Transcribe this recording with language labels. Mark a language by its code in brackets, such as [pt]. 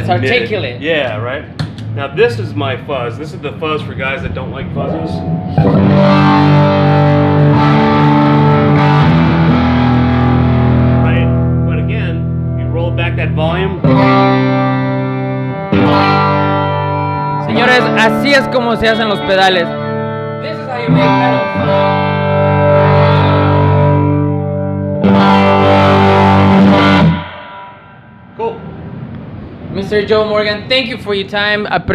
[en] It's articulate. Yeah, right. Now this is my fuzz. This is the fuzz for guys that don't like fuzzes. Right, but again, you roll back that volume. [es] Señores, así es como se hacen los pedales. [en] This is how you make pedals. Cool. Mr. Joe Morgan, thank you for your time.